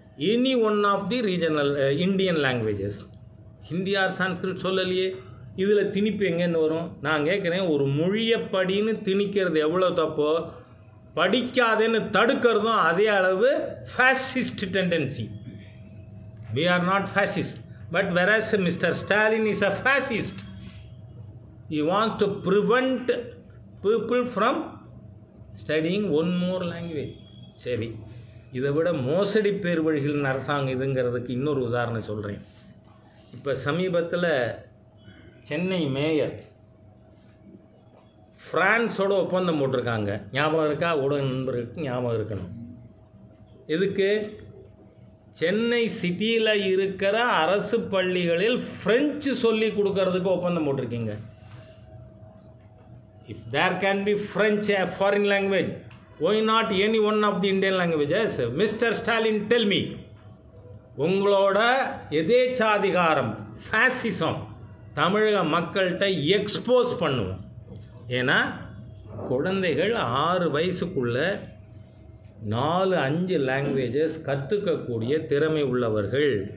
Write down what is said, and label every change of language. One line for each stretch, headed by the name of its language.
English: Any one of the regional Indian languages, Hindi or Sanskrit சொல்லலையே.
Tamil: இதில் திணிப்பு எங்கேருந்து வரும்? நான் கேட்குறேன், ஒரு மொழியை படின்னு திணிக்கிறது எவ்வளோ தப்போ, படிக்காதேன்னு தடுக்கிறதும் அதே அளவு fascist tendency.
English: We are not fascist, but whereas Mr. Stalin is a fascist, he wants to prevent people from studying one more language.
Tamil: சரி, இதை விட மோசடி பேர் வழிகளின் அரசாங்கம் இதுங்கிறதுக்கு இன்னொரு உதாரணம் சொல்கிறேன். இப்போ சமீபத்தில் சென்னை மேயர் ஃப்ரான்ஸோட ஒப்பந்தம் போட்டிருக்காங்க. ஞாபகம் இருக்கா? ஊடக நண்பர்களுக்கு ஞாபகம் இருக்கணும். எதுக்கு? சென்னை சிட்டியில் இருக்கிற அரசு பள்ளிகளில் ஃப்ரெஞ்சு சொல்லி கொடுக்கறதுக்கு ஒப்பந்தம் போட்டிருக்கீங்க.
English: If there can be French a foreign language, why not any one of the Indian languages? Mr Stalin, tell me,
Tamil: உங்களோட எதேச்சாதிகாரம், ஃபேசிசம் தமிழக மக்கள்கிட்ட எக்ஸ்போஸ் பண்ணுவோம். ஏன்னா குழந்தைகள் 6 வயசுக்குள்ளே 4-5 லாங்குவேஜஸ் கற்றுக்கக்கூடிய திறமை உள்ளவர்கள்.